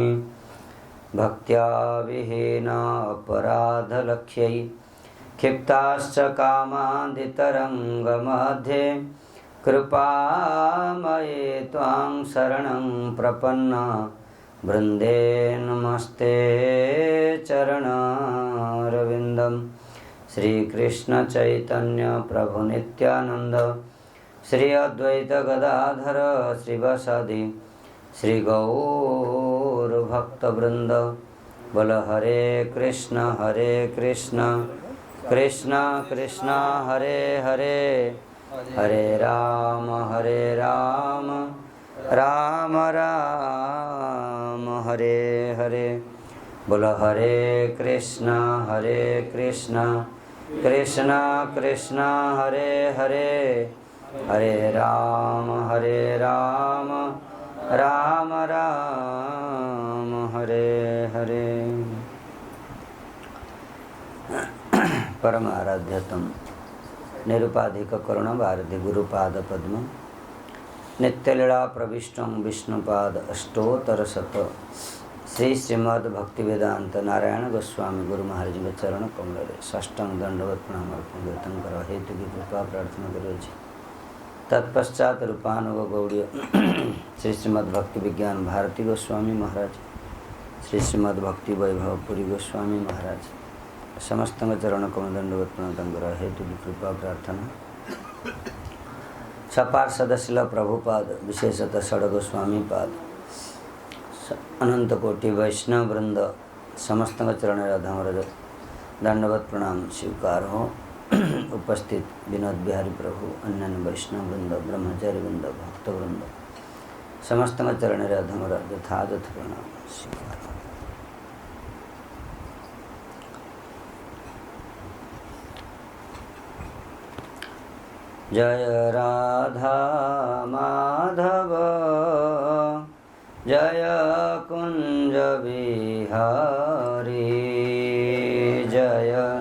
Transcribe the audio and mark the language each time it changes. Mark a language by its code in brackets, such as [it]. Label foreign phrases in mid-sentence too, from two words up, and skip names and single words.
[sa] भक्त्या विहीना अपराधलक्ष्यै क्षिप्ताश्च कामादितरङ्गमध्ये कृपामये त्वां शरणं प्रपन्ना वृन्दे नमस्ते चरणारविन्दं। श्रीकृष्ण चैतन्य प्रभु नित्यानंद श्री अद्वैत गदाधर श्रीवासादि श्री गौर भक्तवृंद। बोल हरे कृष्ण कृष्ण कृष्ण हरे हरे हरे राम राम राम हरे हरे। बोल हरे कृष्ण कृष्ण कृष्ण हरे हरे हरे राम राम राम हरे हरे। [hi] परम आराध्यतम निरुपाधिक करुण भारती गुरुपाद पद्म नित्यलीला प्रविष्टं विष्णुपाद अष्टोत्तर शत श्री श्रीमद् भक्तिवेदांत नारायण गोस्वामी गुरु महाराज के चरण कमल साष्टांग दंडवत प्रणाम अर्पण कीर्तन कर हेतु की कृपा प्रार्थना करो। तत्पश्चात रूपानुग गौड़ीय श्री श्रीमद् भक्ति विज्ञान भारती गोस्वामी महाराज श्री श्रीमद् भक्ति वैभव पुरी गोस्वामी महाराज समस्त चरण कमल दंडवत प्रणाम कर हेतु की कृपा प्रार्थना। सपार्षद शिल प्रभुपाद विशेषतः षड गोस्वामी पाद अनंत कोटि वैष्णव वृंद समस्त चरण राधामर दंडवत प्रणाम स्वीकार हो। उपस्थित विनोद बिहारी प्रभु अन्य वैष्णव वृंद ब्रह्मचारी वृंद भक्त वृंद समस्त चरण राधामर यथायथ प्रणाम स्वीकार हो। जय राधा माधव जय कुंज बिहारी जय